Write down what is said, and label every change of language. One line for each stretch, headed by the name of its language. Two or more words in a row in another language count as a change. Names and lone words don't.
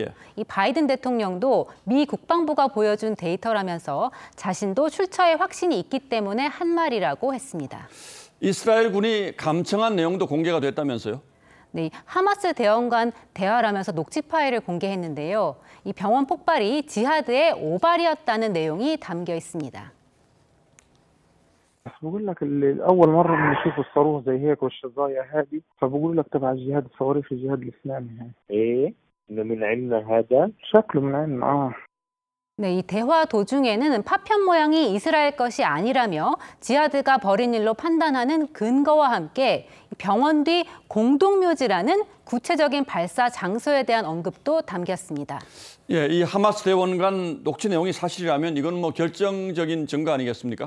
Korean: 이 바이든 대통령도 미 국방부가 보여준 데이터라면서 자신도 출처에 확신이 있기 때문에 한 말이라고 했습니다. 이스라엘 군이 감청한 내용도 공개가 됐다면서요? 네, 하마스 대원간 대화를 하면서 녹취 파일을 공개했는데요. 이 병원 폭발이 지하드의 오발이었다는 내용이 담겨 있습니다.
Arabic: بقول لك اول مره بنشوف الصاروخ زي هيك والشظايا هذه فبقول لك تبع الجهاد الصواريخ الجهاد الاسلامي ايه انه من عندنا هذا شكله من عندنا
Korean: 네, 이 대화 도중에는 파편 모양이 이스라엘 것이 아니라며 지하드가 벌인 일로 판단하는 근거와 함께 병원 뒤 공동묘지라는 구체적인 발사 장소에 대한 언급도 담겼습니다. 예, 이 하마스 대원간 녹취 내용이 사실이라면 이건 뭐 결정적인 증거 아니겠습니까?